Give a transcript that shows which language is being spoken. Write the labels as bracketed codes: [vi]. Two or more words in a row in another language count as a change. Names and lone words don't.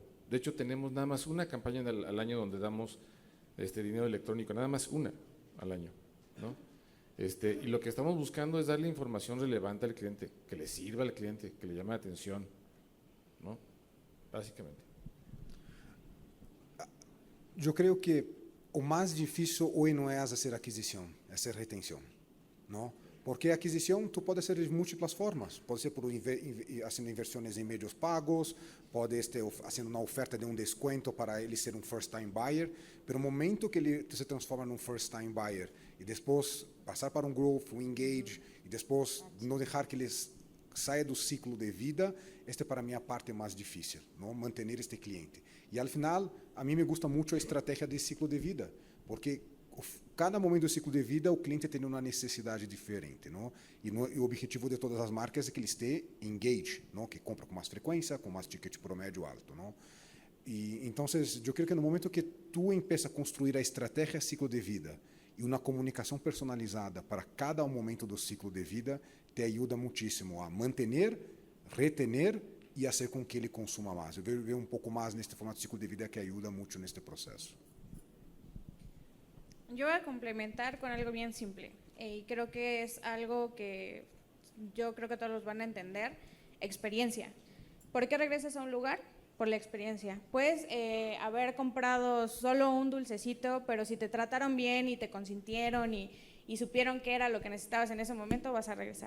[es] De hecho, tenemos nada más una campaña al año donde damos dinero electrónico, nada más una al año, ¿no? Y lo que estamos buscando es darle información relevante al cliente, que le sirva al cliente, que le llame la atención, ¿no? Básicamente. [pt] Eu creio que o mais difícil hoje não é fazer aquisição, é ser retenção, não? Porque a aquisição tu pode ser de múltiplas formas, pode ser por haciendo inversões em meios pagos, pode ser fazendo uma oferta de descuento para ele ser [en] first time buyer, [pt] pero no momento que ele se transforma num [en] first time buyer [pt] e depois passar para [en] growth, engage [pt] e depois não deixar que eles saia do ciclo de vida, para mim é a parte mais difícil, não? Manter este cliente. E [es] al final, [pt] a mim [es] me gusta [pt] muito a estratégia de ciclo de vida, porque cada momento do ciclo de vida o cliente tem uma necessidade diferente, não? E o objetivo de todas as marcas é que eles tenham engage, não? Que compra com mais frequência, com mais ticket promédio alto, não? E então, eu creio que no momento que tu empieza a construir a estratégia ciclo de vida e uma comunicação personalizada para cada momento do ciclo de vida, te ajuda muitíssimo a manter, retener e a fazer com que ele consuma mais. Eu vejo um pouco mais neste formato de ciclo de vida que ajuda muito neste processo. [es] Yo voy a complementar con algo bien simple y creo que es algo que yo creo que todos los van a entender, experiencia. ¿Por qué regresas a un lugar? Por la experiencia. Puedes haber comprado solo un dulcecito, pero si te trataron bien y te consintieron y y supieron qué era lo que necesitabas en ese momento, vas a regresar.